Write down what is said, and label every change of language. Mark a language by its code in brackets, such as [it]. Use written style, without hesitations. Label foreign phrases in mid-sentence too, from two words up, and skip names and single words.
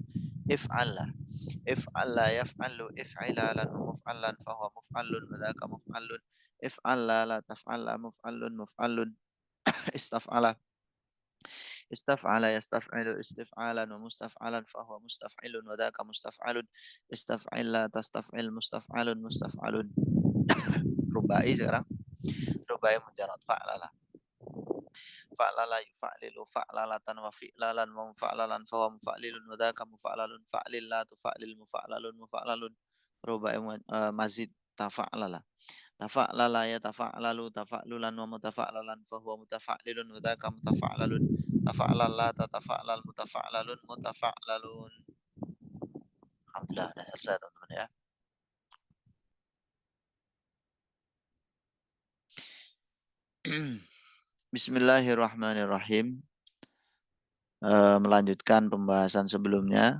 [ar] افعلّ يفعلّ افعلالا و مفعلّا فهو مفعلّ و ذاك مفعلّ افعلّ لا تفعلّ مفعلّ مفعلّ. استفعل يستفعل استفعالا و مستفعلا فهو مستفعل و ذاك مستفعل استفعل لا تستفعل مستفعل مستفعل. [id] Rubai sekarang. [ar] رباعي مجرد فعلل. فعلل يفعلل فعللة و فعلالا و مفعللا فهو مفعلل و ذاك مفعلل فعلل لا تفعلل مفعلل مفعلل. رباعي مزيد تفعلل. تفعلل يتفعلل تفعللا و متفعللا فهو متفعلل و ذاك متفعلل تفعلل لا تتفعلل متفعلل متفعلل. [id] Alhamdulillah, sudah selesai teman-teman ya. [ar] Bismillahirrahmanirrahim. [id] Melanjutkan pembahasan sebelumnya.